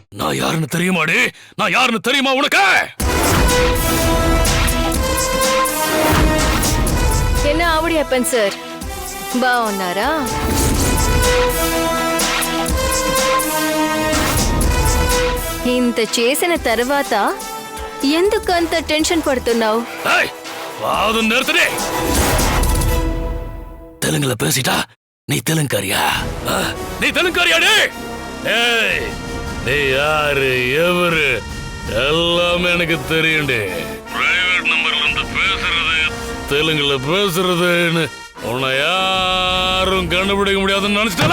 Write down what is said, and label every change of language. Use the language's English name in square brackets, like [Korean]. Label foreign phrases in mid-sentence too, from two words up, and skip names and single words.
[Tamil] நான் யாருன்னு தெரியுமாடி? நான் யாருன்னு தெரியுமா உனக்கு? [Telugu] என்ன ఆవిడప్పన్ సార్ బాగున్నారా? ఇంత చేసిన తర్వాత ఎందుకంత టెన్షన్ పడుతున్నావు? [Tamil] தெலுங்குல பேசிட்டா நீ தெலுங்கறியா? நீ தெலுங்கறியாடி? நீ யாரு எவரு எல்லாமே எனக்கு தெரியும்டி. பிரைவேட் நம்பர்ல இருந்து பேசுறது, தெலுங்குல பேசுறதுன்னு உன்னை யாரும் கண்டுபிடிக்க முடியாதுன்னு நினைச்சிட்டல?